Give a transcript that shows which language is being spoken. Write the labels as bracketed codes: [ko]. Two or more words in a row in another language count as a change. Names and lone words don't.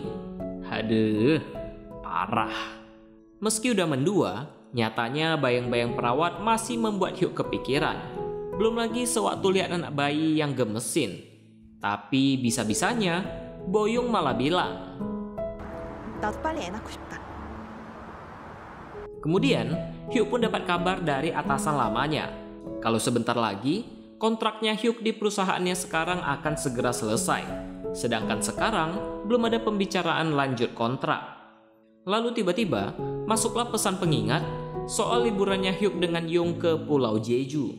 [id] Aduh, parah. Meski udah mendua, nyatanya bayang-bayang perawat masih membuat Hyuk kepikiran. Belum lagi sewaktu lihat anak bayi yang gemesin. Tapi bisa-bisanya, Boyong malah bilang, [ko] 나도 빨리 애 낳고 싶다. [id] Kemudian, Hyuk pun dapat kabar dari atasan lamanya. Kalau sebentar lagi, kontraknya Hyuk di perusahaannya sekarang akan segera selesai. Sedangkan sekarang, belum ada pembicaraan lanjut kontrak. Lalu tiba-tiba, masuklah pesan pengingat soal liburannya Hyuk dengan Yung ke Pulau Jeju.